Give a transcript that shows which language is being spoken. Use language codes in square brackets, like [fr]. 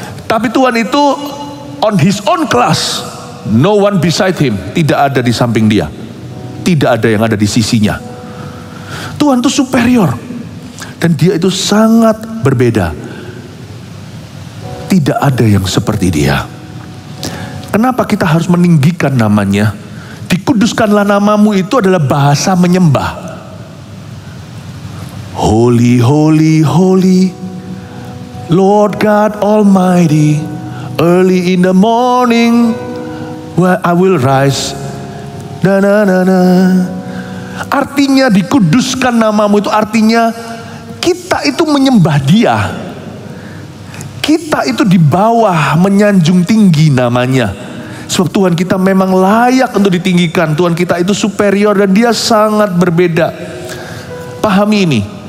[id] Tapi Tuhan itu [en] on his own class. No one beside him. [id] Tidak ada di samping dia. Tidak ada yang ada di sisinya. Tuhan itu superior. Dan dia itu sangat berbeda. Tidak ada yang seperti dia. Kenapa kita harus meninggikan namanya? Dikuduskanlah namamu itu adalah bahasa menyembah. [en] Holy, holy, holy, Lord God Almighty. Early in the morning, where I will rise. Na na na na. [id] Artinya dikuduskan namamu itu artinya kita itu menyembah dia. Kita itu di bawah menyanjung tinggi namanya. Sebab Tuhan kita memang layak untuk ditinggikan. Tuhan kita itu superior dan dia sangat berbeda. Pahami ini.